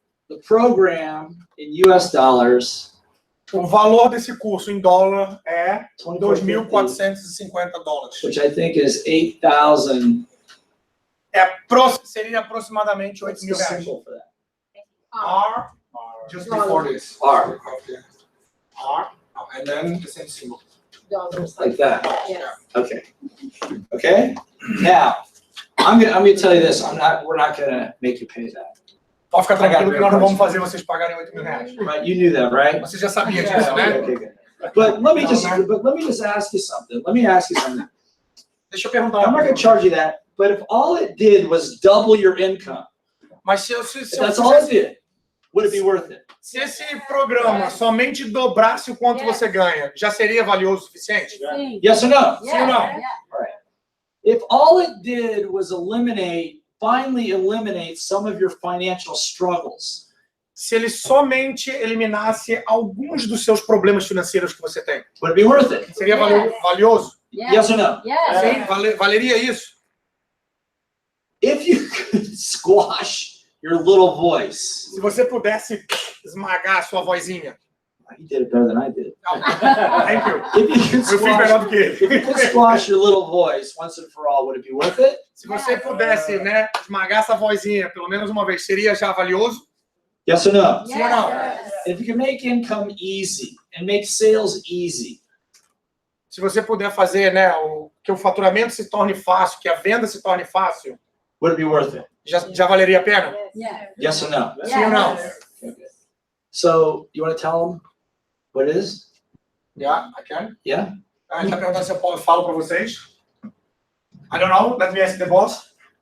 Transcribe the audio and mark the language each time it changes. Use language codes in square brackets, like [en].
[en] the program in US dollars, [pt] O valor desse curso em dólar é [en] $2,450, [pt] $2.450. [en] which I think is 8,000. [pt] Seria aproximadamente [en] What's the [pt] R$8.000. [en] symbol for that? R, just before this. R, R, and then the same symbol. Dollars. like that. Yes. Okay. Okay. Now, I'm gonna tell you this. We're not gonna make you pay that. [pt] Pode ficar tranquilo que nós não vamos fazer vocês pagarem R$8.000. [en] Right? You knew that, right? [pt] Você já sabia [en] Yeah, [pt] disso, [en] okay, [pt] né? [en] okay, good. But let me just ask you something. [pt] Deixa eu perguntar [en] I'm not going to charge you that, but if all it did was double your income, [pt] Mas se [en] that's all it did, would it be worth it? [pt] Se esse programa somente dobrasse o quanto você ganha, já seria valioso o suficiente? Sim. [en] Yes or no? [pt] Sim ou não? [en] If all it did was finally eliminate some of your financial struggles, [pt] Se ele somente eliminasse alguns dos seus problemas financeiros que você tem, [en] would it be worth it? [pt] seria valioso? [en] Yes or no? [pt] Sim, valeria isso? [en] If you could squash your little voice. [pt] Se você pudesse esmagar a sua vozinha. [en] He did it better than I did. Thank you. If you could [pt] Eu fiz melhor do que ele. [en] if you could squash your little voice once and for all, would it be worth it? [pt] Se você pudesse, né, esmagar essa vozinha pelo menos uma vez, seria já valioso? [en] Yes or no? [pt] Sim ou não? [en] If you can make income easy and make sales easy, [pt] Se você puder fazer, né, que o faturamento se torne fácil, que a venda se torne fácil, [en] would it be worth it? [pt] já valeria a pena? [en] Yes or no? [pt] Sim ou não? [en] So, you want to tell them what it is? Yeah, I can. Yeah? [pt] A gente tá perguntando se eu falo para vocês. [en] I don't know, let me ask the boss.